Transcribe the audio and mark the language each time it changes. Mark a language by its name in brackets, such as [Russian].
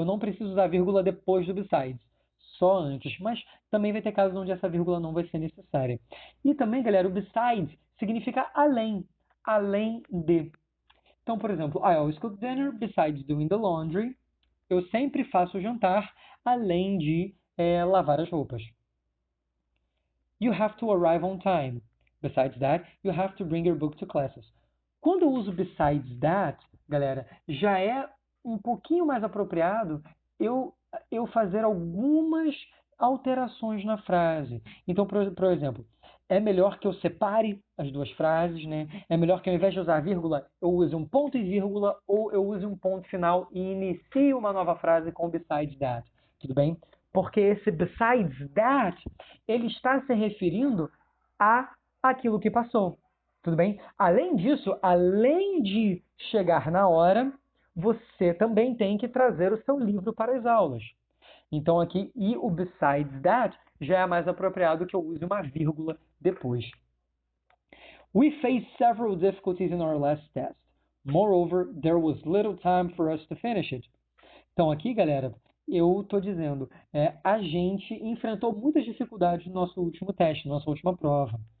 [Portuguese] Eu não preciso usar vírgula depois do besides, só antes, mas também vai ter casos onde essa vírgula não vai ser necessária. E também, galera, o besides significa além, além de. Então, por exemplo, [English] I always cook dinner besides doing the laundry. [Portuguese] Eu sempre faço o jantar além de lavar as roupas. [English] You have to arrive on time. Besides that, you have to bring your book to classes. [Portuguese] Quando eu uso besides that, galera, já é um pouquinho mais apropriado eu fazer algumas alterações na frase. Então, por exemplo, é melhor que eu separe as duas frases, né? É melhor que ao invés de usar vírgula, eu use um ponto e vírgula ou eu use um ponto final e inicie uma nova frase com besides that. Tudo bem? Porque esse besides that, ele está se referindo a aquilo que passou. Tudo bem? Além disso, além de chegar na hora, você também tem que trazer o seu livro para as aulas. Então aqui, e o besides that já é mais apropriado que eu use uma vírgula depois. [English] We faced several difficulties in our last test. Moreover, there was little time for us to finish it. [Portuguese] Então aqui, galera, eu estou dizendo, a gente enfrentou muitas dificuldades no nosso último teste, na nossa última prova.